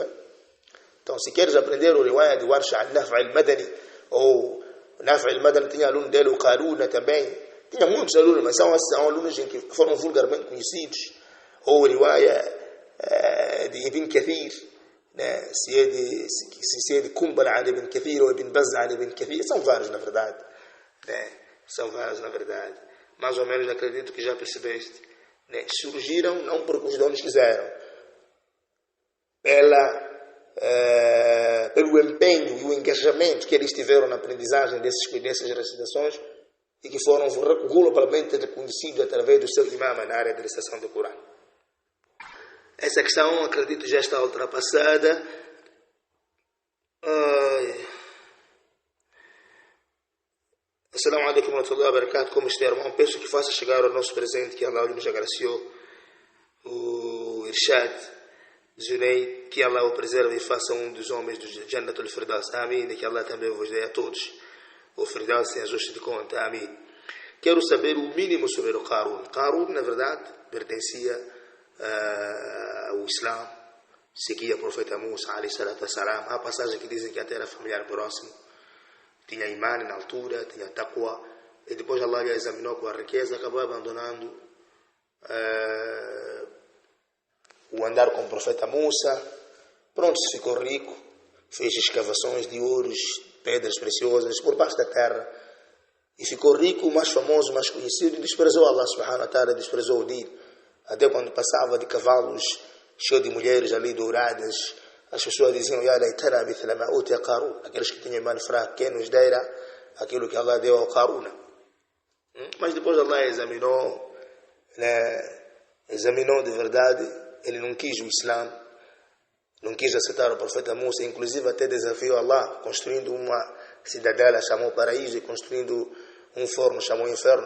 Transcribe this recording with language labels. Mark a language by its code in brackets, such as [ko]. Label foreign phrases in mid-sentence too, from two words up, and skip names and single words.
[pt] Então, se queres aprender o riwaya de Warsh al-Naf' al-Madani, ou Naf' al-Madani tinha aluno dele, o Qaruna também, tinha muitos alunos, mas são alunos que foram vulgarmente conhecidos, ou o riwaya de Ibn Kathir, né? se é de Kumbal al Ibn Kathir, ou Ibn Bazz al Ibn Kathir, são vários na verdade, né? São vários na verdade, mais ou menos acredito que já percebeste. Né, surgiram não porque os donos quiseram, pelo empenho e o engajamento que eles tiveram na aprendizagem dessas recitações, e que foram globalmente reconhecidos através do seu imam na área de recitação do Corão. Essa questão, acredito, já está ultrapassada. [ar] السلام عليكم ورحمة الله وبركاته. [pt] Como está, irmão? Peço que faça chegar o nosso presente que Allah nos agraciou, o Irshad Zuleid, que Allah o preserve e faça um dos homens do [ar] جنة الفردوس. [pt] Amém. E que Allah também vos dê a todos o Firdaus sem ajuste de conta. Amém. Quero saber o mínimo sobre o Qarun. Qarun, na verdade, pertencia ao Islã, seguia o profeta Musa, [ar] عليه الصلاة والسلام. [pt] Há passagens que dizem que até era familiar próximo. Tinha imã na altura, tinha taqwa, e depois Allah já examinou com a riqueza, acabou abandonando o andar com o profeta Musa. Pronto, ficou rico, fez escavações de ouros, pedras preciosas por baixo da terra, e ficou rico, mais famoso, mais conhecido, e desprezou [ar] الله سبحانه وتعالى, [pt] desprezou o din. Até quando passava de cavalos cheios de mulheres ali douradas, as pessoas diziam, [ar] يا ليتنا مثل ما أوتي قارون, [pt] aqueles que tinham imã fraco, quem nos dera aquilo que Allah deu ao Qaruna. Mas depois Allah examinou, né, examinou de verdade, ele não quis o Islã, não quis aceitar o profeta Musa, inclusive até desafiou Allah, construindo uma cidadela, chamou paraíso, e construindo um forno, chamou inferno.